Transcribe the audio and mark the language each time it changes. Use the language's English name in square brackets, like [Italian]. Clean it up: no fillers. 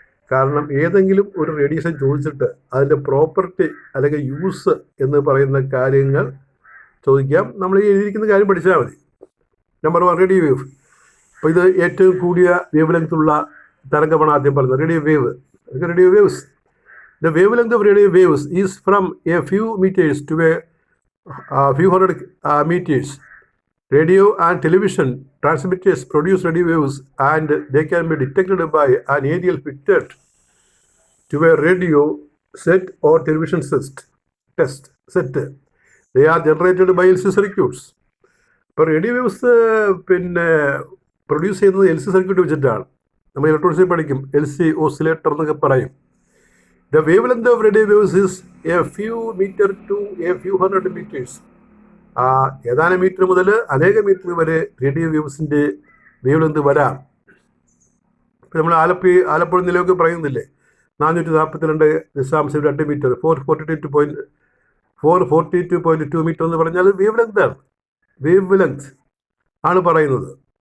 [Malayalam] കാരണം ഏതെങ്കിലും ഒരു റേഡിയേഷൻ ചോദിച്ചിട്ട് അതിൻ്റെ പ്രോപ്പർട്ടി അല്ലെങ്കിൽ യൂസ് എന്ന് പറയുന്ന കാര്യങ്ങൾ ചോദിക്കാം. നമ്മൾ ഈ എഴുതിയിരിക്കുന്ന കാര്യം പഠിച്ചാൽ മതി. Number 1, radio wave. അപ്പോൾ ഇത് ഏറ്റവും കൂടിയ വേവ് ലെങ്ത്തുള്ള തരംഗമാണ് ആദ്യം പറയുന്നത്, radio wave. [English] Radio waves, the wavelength of radio waves is from a few meters to a few hundred meters. Radio and television transmitters produce radio waves and they can be detected by an aerial fitted to a radio set or television set. They are generated by LC circuits. [Malayalam] ഇപ്പോൾ radio waves പിന്നെ produce ചെയ്യുന്നത് LC circuit വെച്ചിട്ടാണ്. നമ്മൾ ഇലക്ട്രോണിക്സിൽ പഠിക്കും, LC oscillator എന്നൊക്കെ പറയും. [English] The wavelength of radio waves is a few meter to a few hundred meters. [Malayalam] ഏതാനും metre മുതൽ അനേകം മീറ്റർ വരെ റേഡിയോ വേവ്സിൻ്റെ വേവ് ലെങ്ത് വരാം. ഇപ്പം നമ്മൾ ആലപ്പുഴ നിലയൊക്കെ പറയുന്നില്ലേ, 442.2 മീറ്റർ, 442.2 മീറ്റർ എന്ന് പറഞ്ഞാൽ വേവ് ലെങ്താണ്, വേവ് ലെങ്ത് ആണ് പറയുന്നത്.